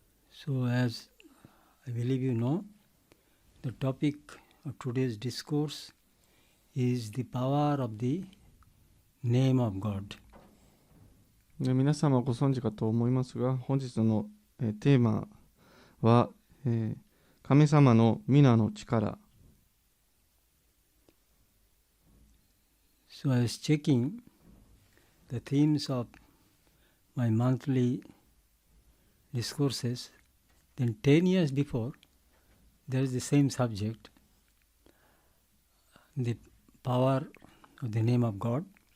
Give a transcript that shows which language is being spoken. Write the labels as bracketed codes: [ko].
[en] So as I believe you know, the topic of today's discourse is the power of the name of God. [ja] で皆様ご存知かと思いますが、本日の、テーマは、神様の皆の力。 [en] So I was checking the themes of my monthly discourses. Then 10 years before, there is the same subject, the power of the name of God.